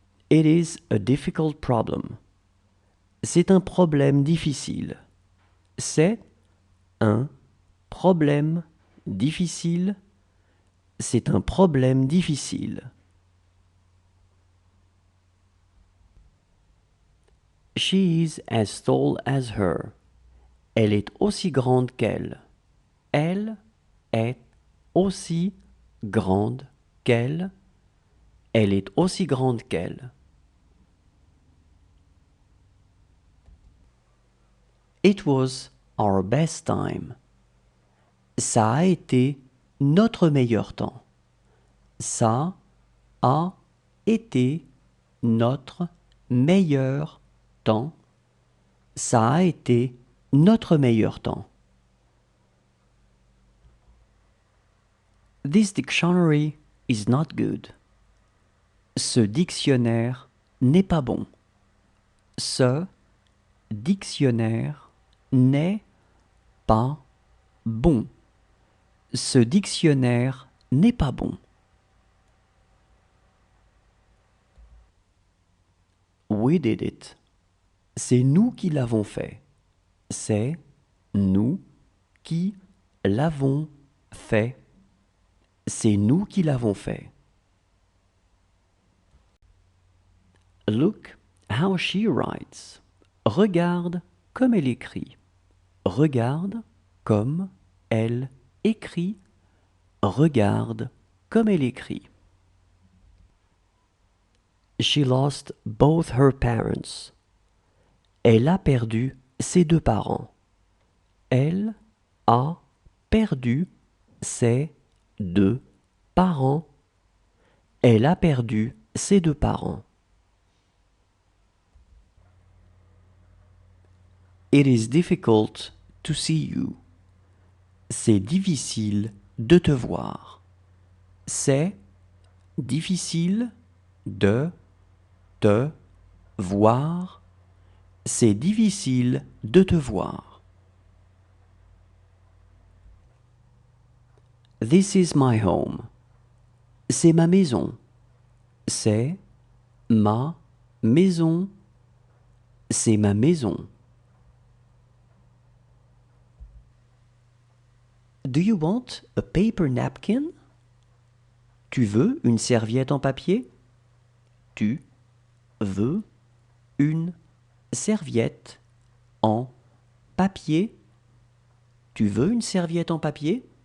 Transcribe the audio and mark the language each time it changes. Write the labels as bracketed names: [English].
[English] It is a difficult problem. [French] C'est un problème difficile. C'est un problème difficile. C'est un problème difficile. [English] She is as tall as her. [French] Elle est aussi grande qu'elle. Elle est aussi grande qu'elle. Elle est aussi grande qu'elle. [English] It was our best time. [French] Ça a été notre meilleur temps. Ça a été notre meilleur temps. Ça a été notre meilleur temps. [English] This dictionary is not good. [French] Ce dictionnaire n'est pas bon. Ce dictionnaire n'est pas bon. Ce dictionnaire n'est pas bon. [English] We did it. [French] C'est nous qui l'avons fait. C'est nous qui l'avons fait. C'est nous qui l'avons fait. [English] Look how she writes. [French] Regarde comme elle écrit. Regarde comme elle écrit. Regarde comme elle écrit. [English] She lost both her parents. [French] Elle a perdu ses deux parents. Elle a perdu ses deux parents. Elle a perdu ses deux parents. [English] It is difficult to see you. [French] C'est difficile de te voir. C'est difficile de te voir. C'est difficile de te voir. [English] This is my home. [French] C'est ma maison. C'est ma maison. C'est ma maison. [English] Do you want a paper napkin? [French] Tu veux une serviette en papier? Tu veux une serviette en papier? Tu veux une serviette en papier?